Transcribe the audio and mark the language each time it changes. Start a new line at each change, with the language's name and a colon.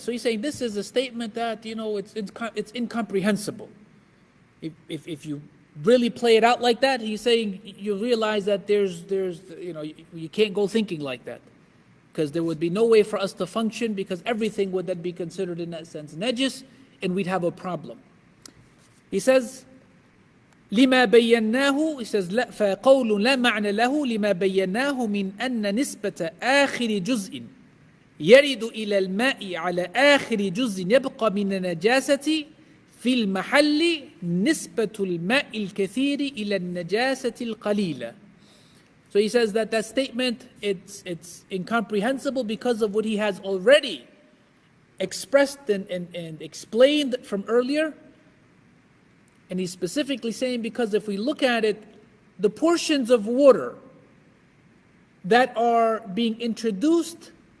English: So he's saying this is a statement that, it's incomprehensible. If you really play it out like that, he's saying you realize that there's you can't go thinking like that, because there would be no way for us to function, because everything would then be considered in that sense najis, and we'd have a problem. He says,
Arabic: لما بيناه,
English: he says,
Arabic: فقول لا معنى له لما بيناه من أن نسبة آخر جزء يرد إلى الماء على آخر جزء يبقى من النجاسة في المحل نسبة الماء الكثير إلى النجاسة القليلة.
English: So he says that statement, it's incomprehensible because of what he has already expressed and explained from earlier. And he's specifically saying, because if we look at it, the portions of water that are being introduced